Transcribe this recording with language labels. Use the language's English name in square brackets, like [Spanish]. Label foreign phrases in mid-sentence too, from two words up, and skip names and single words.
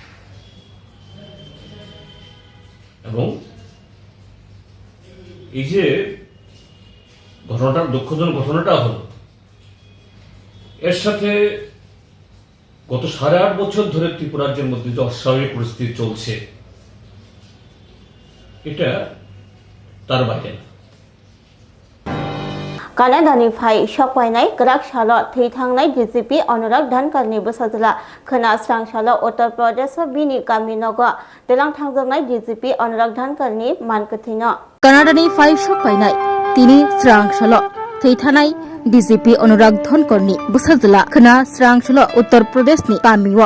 [Bangla] এবং এই যে ঘটনাটা, দুঃখজনক ঘটনাটা হলো, এর সাথে গত 8.5 বছর ধরে ত্রিপুরা রাজ্যের মধ্যে যে অস্বাভাবিক পরিস্থিতি চলছে, এটা তার বাইরে না। [Bodo] कानाडानिफ्राय सफायनाय ग्राकसाल थैथांनाय डिजिपि अनुराग धनखरनि बोसोरला खोनास्रांसाल उत्तर प्रदेश बिनि गामिनग देलां थांजोबनाय डिजिपि अनुराग धनखरनि मानगोथैनो कानाडानिफ्राय सफायनाय तिनि स्रांसाल थैथानाय डिजिपि अनुराग धनखरनि बोसोरला खोनास्रांसाल उत्तर प्रदेशनि गामियाव